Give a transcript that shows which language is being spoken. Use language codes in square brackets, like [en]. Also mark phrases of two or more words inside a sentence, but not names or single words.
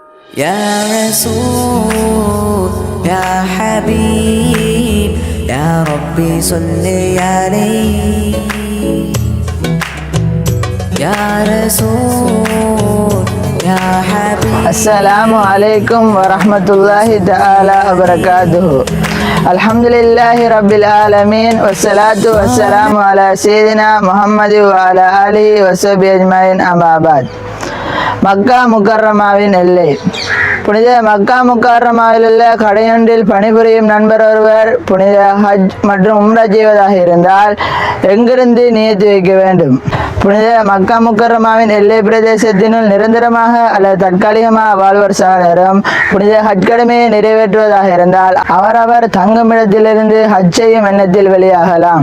[ar] يا رسول يا حبيب يا ربي صل عليه يا رسول يا حبيب. السلام عليكم ورحمة الله تعالى وبركاته. الحمد لله رب العالمين والصلاة والسلام على سيدنا محمد وعلى آله وصحبه أجمعين. أما بعد. [ta] மக்கா முக்கர்ரமாவின் எல்லை. புனித மக்கா முக்கர்ரமாவில் உள்ள கடையொன்றில் பணிபுரியும் நண்பர் ஒருவர் புனித ஹஜ் மற்றும் உம்ரா செய்வதாக இருந்தால் எங்கிருந்து நியத்து வைக்க வேண்டும்? புனித மக்கா முக்கர்ரமாவின் எல்லை பிரதேசத்தினுள் நிரந்தரமாக அல்லது தற்காலிகமாக வாழ்வர் சாதரும் புனித ஹஜ் கடமையை நிறைவேற்றுவதாக இருந்தால் அவரவர் தங்குமிடத்திலிருந்து ஹஜ் செய்யும் எண்ணத்தில் வெளியாகலாம்.